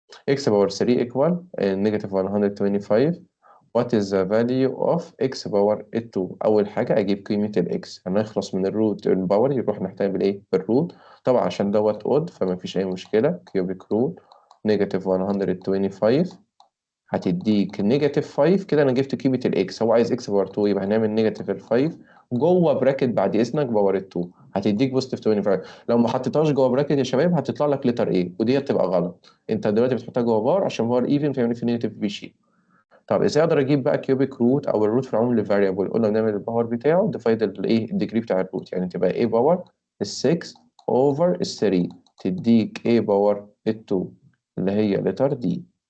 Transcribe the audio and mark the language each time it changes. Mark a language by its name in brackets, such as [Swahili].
[Arabic] x باور 3 equal negative 125. [English] What is the value of x [Arabic] باور 2؟ أول حاجة أجيب قيمة الx، هنخلص من الروت الباور يروح نحتاج بالإيه؟ بالروت. طبعا عشان دوت odd فما فيش أي مشكلة. cubic root negative 125 هتديك نيجاتيف 5. كده أنا جبت قيمة الإكس، هو عايز إكس باور 2 يبقى هنعمل نيجاتيف ال 5 جوه براكت بعد إذنك باور 2 هتديك بوزيتيف 25. لو ما حطيتهاش جوه براكت يا شباب هتطلع لك لتر إيه، ودي تبقى غلط. أنت دلوقتي بتحطها جوه باور عشان باور إيفن فيعمل في نيجاتيف بيشيل. طب ازاي اقدر اجيب بقى كيوبيك روت او الروت في العموم للفاريبل؟ قلنا بنعمل الباور بتاعه ديفايد الايه الديجري بتاع الروت، يعني تبقى a باور ال 6 اوفر ال 3 تديك a باور ال 2 اللي هي لتر دي.